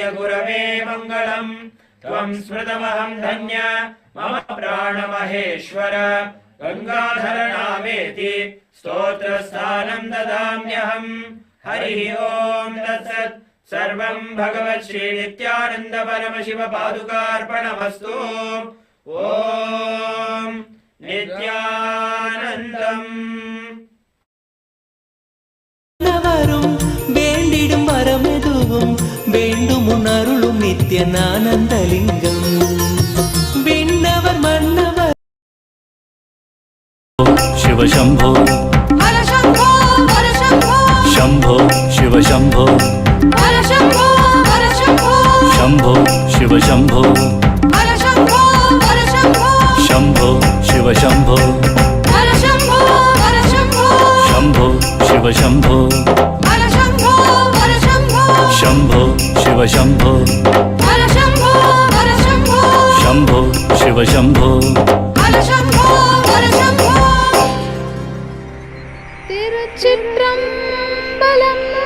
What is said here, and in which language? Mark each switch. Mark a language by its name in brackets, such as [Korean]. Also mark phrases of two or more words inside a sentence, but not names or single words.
[Sanskrit] गुरवे मङ्गलम् त्वम् स्मृतमहम् धन्य मम प्राणमहेश्वर गङ्गाधरनामेति स्तोत्रस्थानम् ददाम्यहम् हरिः ओम् तत्सत् सर्वम् भगवत् श्री नित्यानन्द परमशिव पादुकार्पणमस्तु ओम् नित्यानन्दम् [Tamil] வரும் வேண்டிடும் வரமெதுவும் வேண்டும் உணருளும் நித்திய ஆனந்தலிங்கம் விண்ணவர் மன்னவர் [Sanskrit] शिव शंभो शंभो शिव शंभो शंभो शिव शंभो शंभो शिव शंभो शंभो शिव शंभो शंभो शिव शंभो शंभो शिव शंभो [Tamil] திருச்சிற்றம்பலம்.